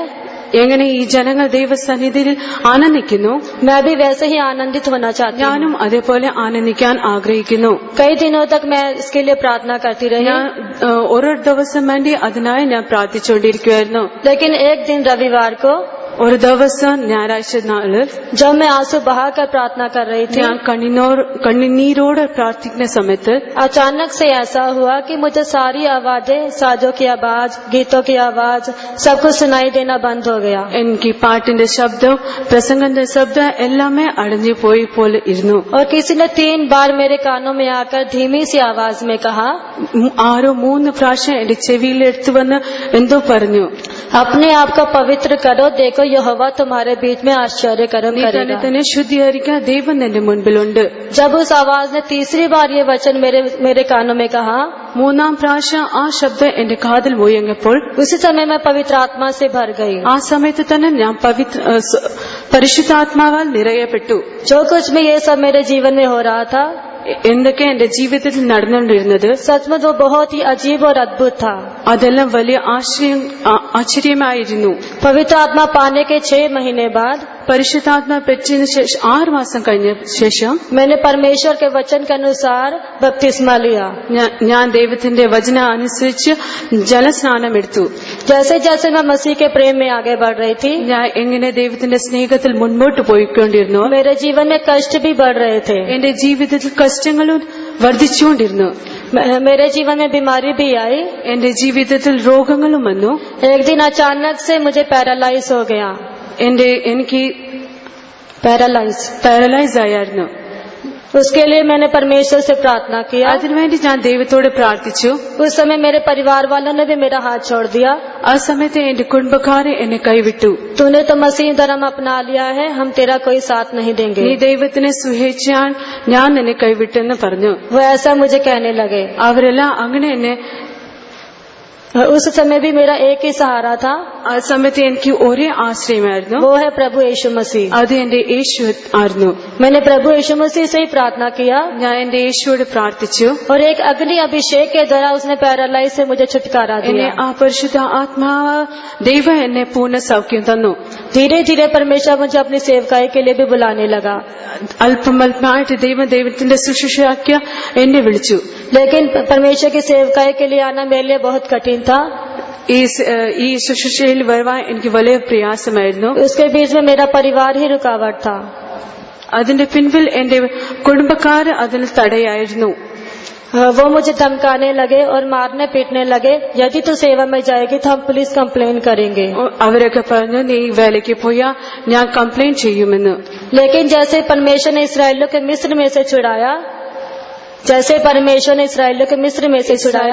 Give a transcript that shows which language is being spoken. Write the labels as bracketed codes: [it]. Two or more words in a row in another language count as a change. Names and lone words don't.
[ml] എങ്ങനെ ഈ ജനങ്ങൾ ദൈവസന്നിധിയിൽ ആനന്ദിക്കുന്നു, [hi] मैं भी वैसे ही आनंदित होना चाहती हूँ। [ml] ഞാനും അതേപോലെ ആനന്ദിക്കാൻ ആഗ്രഹിക്കുന്നു. [hi] कई दिनों तक मैं इसके लिए प्रार्थना करती रही, [ml] ഞാൻ ഓരോ ദിവസം വേണ്ടി അതിനായി ഞാൻ പ്രാർത്ഥിച്ചുകൊണ്ടിരിക്കുകയായിരുന്നു. [hi] लेकिन एक दिन रविवार को [ml] ഒരു ദിവസം ഞായറാഴ്ച നാള് [hi] जब मैं आंसू बहाकर प्रार्थना कर रही थी, [ml] ഞാൻ കണ്ണുനീരോടെ പ്രാർത്ഥിക്കുന്ന സമയത്ത് [hi] अचानक से ऐसा हुआ कि मुझे सारी आवाजें, साजों की आवाज, गीतों की आवाज, सब कुछ सुनाई देना बंद हो गया। [ml] എനിക്ക് പാട്ടിന്റെ ശബ്ദം പ്രസംഗത്തിന്റെ ശബ്ദം എല്ലാമേ അടഞ്ഞു പോയി പോലെ ഇരുന്നു. [hi] और किसी ने 3 बार मेरे कानों में आकर धीमी सी आवाज में कहा, [ml] ആരോ 3 പ്രാവശ്യം എന്റെ ചെവിയിൽ എടുത്തു വന്ന് എന്തോ പറഞ്ഞു. [hi] अपने आप को पवित्र करो, देखो यहोवा तुम्हारे बीच में आश्चर्य कर्म [ml] നീ തന്നെ [hi] करेगा। [ml] തന്നെ ശുദ്ധീകരിക്കാൻ ദൈവം എന്റെ മുൻപിലുണ്ട്. [hi] जब उस आवाज ने तीसरी बार ये वचन मेरे कानों में कहा, [ml] 3ാം പ്രാവശ്യം ആ ശബ്ദം എന്റെ കാതിൽ മുഴങ്ങിയപ്പോൾ [hi] उसी समय मैं पवित्र आत्मा से भर गई। [ml] ആ സമയത്ത് തന്നെ ഞാൻ പരിശുദ്ധാത്മാവാൽ നിറയപ്പെട്ടു. [hi] जो कुछ भी ये सब मेरे जीवन में हो रहा था, [ml] എന്തൊക്കെ എന്റെ ജീവിതത്തിൽ നടന്നുകൊണ്ടിരുന്നത് [hi] सचमुच वो बहुत ही अजीब और अद्भुत था। [ml] അതെല്ലാം വലിയ ആശ്ചര്യമായിരുന്നു. [hi] पवित्र आत्मा पाने के 6 महीने बाद [ml] പരിശുദ്ധാത്മ പെറ്റതിനു ശേഷം 6 മാസം കഴിഞ്ഞ ശേഷം [hi] मैंने परमेश्वर के वचन के अनुसार बपतिस्मा लिया। [ml] ഞാൻ ദൈവത്തിന്റെ വചന അനുസരിച്ച് ജലസ്നാനം എടുത്തു. [hi] जैसे जैसे मैं मसीह के प्रेम में आगे बढ़ रही थी, [ml] ഞാൻ എങ്ങനെ ദൈവത്തിന്റെ സ്നേഹത്തിൽ മുൻപോട്ട് പോയിക്കൊണ്ടിരുന്നു, [hi] मेरे जीवन में कष्ट भी बढ़ रहे थे। [ml] എന്റെ ജീവിതത്തിൽ കഷ്ടങ്ങളും വർദ്ധിച്ചുകൊണ്ടിരുന്നു. [hi] मेरे जीवन में बीमारी भी आई। [ml] എന്റെ ജീവിതത്തിൽ രോഗങ്ങളും വന്നു. [hi] एक दिन अचानक से मुझे पैरालाइज हो गया। [ml] എനിക്ക് [hi] पैरालाइज [ml] പാരലൈസ് ആയിരുന്നു. [hi] उसके लिए मैंने परमेश्वर से प्रार्थना किया। [ml] അതിനുവേണ്ടി ഞാൻ ദൈവത്തോട് പ്രാർത്ഥിച്ചു. [hi] उस समय मेरे परिवार वालों ने भी मेरा हाथ छोड़ दिया। [ml] ആ സമയത്ത് എന്റെ കുടുംബക്കാരെ എന്നെ കൈവിട്ടു. [hi] तूने तो मसीह धर्म अपना लिया है, हम तेरा कोई साथ नहीं देंगे। [ml] നീ ദൈവത്തിനെ സ്നേഹിച്ചാൽ ഞാൻ നിന്നെ കൈവിട്ടെന്ന് പറഞ്ഞു. [hi] वो ऐसा मुझे कहने लगे। [ml] അവരെല്ലാം അങ്ങനെ എന്നെ. [hi] उस समय भी मेरा एक ही सहारा था, [ml] ആ സമയത്ത് എനിക്ക് ഒരേ ആശ്രയമായിരുന്നു. [hi] वो है प्रभु यीशु मसीह। [ml] അത് എന്റെ യേശു ആയിരുന്നു. [hi] मैंने प्रभु यीशु मसीह से ही प्रार्थना किया [ml] ഞാൻ എന്റെ യേശുവോട് പ്രാർത്ഥിച്ചു. [hi] और एक अग्नि अभिषेक के द्वारा उसने पैरालाइज से मुझे छुटकारा [ml] എന്നെ [hi] दिया। [ml] ആ പരിശുദ്ധ ആത്മാവ് ദൈവം എന്നെ പൂർണ്ണ സൗഖ്യം തന്നു. [hi] धीरे धीरे परमेश्वर मुझे अपनी सेवकाई के लिए भी बुलाने लगा। [ml] അല്പമല്പമായിട്ട് ദൈവത്തിന്റെ ശുശ്രൂഷയാക്കിയ എന്നെ വിളിച്ചു. [hi] लेकिन परमेश्वर की सेवकाई के लिए आना मेरे लिए बहुत कठिन था। [ml] ഈ ശുശ്രൂഷയിൽ വരുവാൻ എനിക്ക് വലിയ പ്രയാസമായിരുന്നു. [hi] उसके बीच में मेरा परिवार ही रुकावट था। [ml] അതിന്റെ പിൻപിൽ എന്റെ കുടുംബക്കാർ അതിന് തടയായിരുന്നു. [hi] वो मुझे धमकाने लगे और मारने पीटने लगे। यदि तू सेवा में जाएगी तो हम [en] police complain [hi] करेंगे। [ml] അവരൊക്കെ പറഞ്ഞു നീ വേലയ്ക്ക് പോയാ ഞാൻ കംപ്ലൈന്റ് ചെയ്യുമെന്ന്. [hi] लेकिन जैसे परमेश्वर ने इसराइलियों के मिस्र में से छुड़ाया, जैसे परमेश्वर ने इसराइलियों के मिस्र में से छुड़ाया,